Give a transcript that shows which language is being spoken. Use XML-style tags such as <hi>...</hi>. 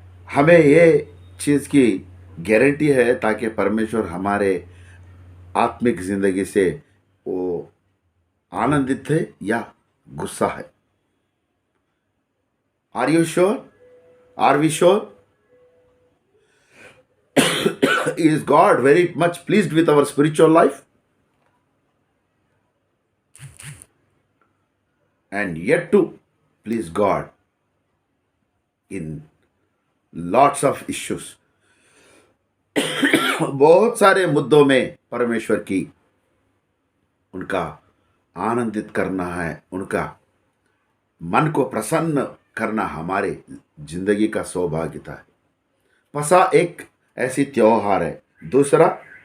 <hi>हमें ये चीज की गारंटी है, ताकि परमेश्वर हमारे आत्मिक जिंदगी से वो आनंदित है या गुस्सा है।</hi> <en>Are you sure? Are we sure? Is God very much pleased with our spiritual life? And yet to please God in lots of issues.</en> <hi>बहुत सारे मुद्दों में परमेश्वर की उनका आनंदित करना है, उनका मन को प्रसन्न करना हमारे जिंदगी का सौभाग्यता है। फसा एक ऐसी त्योहार है। दूसरा,</hi>